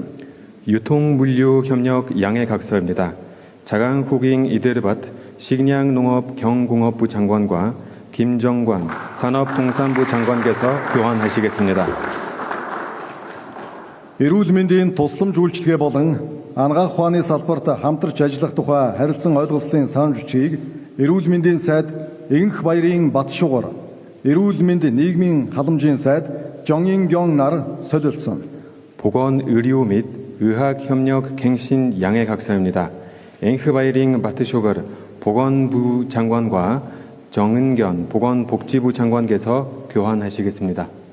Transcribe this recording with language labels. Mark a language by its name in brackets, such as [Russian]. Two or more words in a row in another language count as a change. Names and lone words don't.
[Korean] 유통물류 협력 양해 각서입니다. 차강 후깅 이데르밭 식량농업경공업부 장관과 김정관 산업통상부 장관께서 교환하시겠습니다. [Mongolian] Эрүүл мэндийн тусламж үйлчилгээ болон анагаах ухааны салбарт хамтарч ажиллах тухай харилцан ойлголцлын санамж бичгийг Эрүүл мэндийн сайд Энх баярын Батшугар, Эрүүл мэнд нийгмийн халамжийн сайд 정인경 нар солилцсон. [Korean] 보건 의료 및 의학 협력 갱신 양해 각서입니다. 앵크바이링 바트쇼거 보건부 장관과 정은견 보건복지부 장관께서 교환하시겠습니다.